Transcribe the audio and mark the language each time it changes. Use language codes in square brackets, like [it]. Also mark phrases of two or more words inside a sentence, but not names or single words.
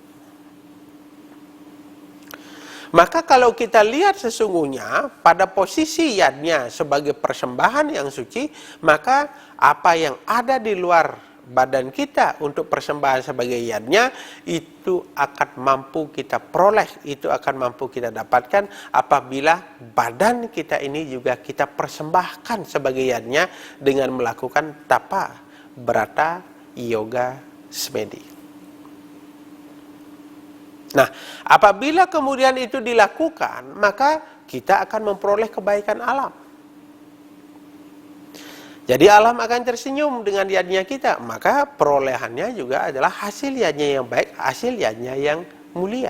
[id] Maka kalau kita lihat sesungguhnya pada posisi yadnya sebagai persembahan yang suci, maka apa yang ada di luar badan kita untuk persembahan sebagai yadnya, itu akan mampu kita peroleh, itu akan mampu kita dapatkan apabila badan kita ini juga kita persembahkan sebagai yadnya dengan melakukan tapa, berata, yoga, semedi. Nah, apabila kemudian itu dilakukan, maka kita akan memperoleh kebaikan alam. Jadi alam akan tersenyum dengan yadnya kita, maka perolehannya juga adalah hasil yadnya yang baik, hasil yadnya yang mulia.